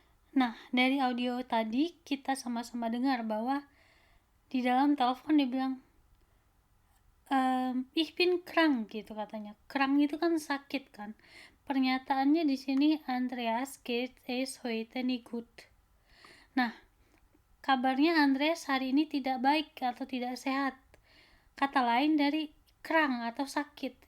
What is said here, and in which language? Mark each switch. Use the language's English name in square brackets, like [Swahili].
[Indonesian] Nah, dari audio tadi kita sama-sama dengar bahwa di dalam telepon dia bilang, [German] ich bin krank [Indonesian] gitu katanya. Krank itu kan sakit kan. Pernyataannya di sini, [German] Andreas geht es heute nicht gut. [Indonesian] Nah, kabarnya Andreas hari ini tidak baik atau tidak sehat. Kata lain dari krank atau sakit.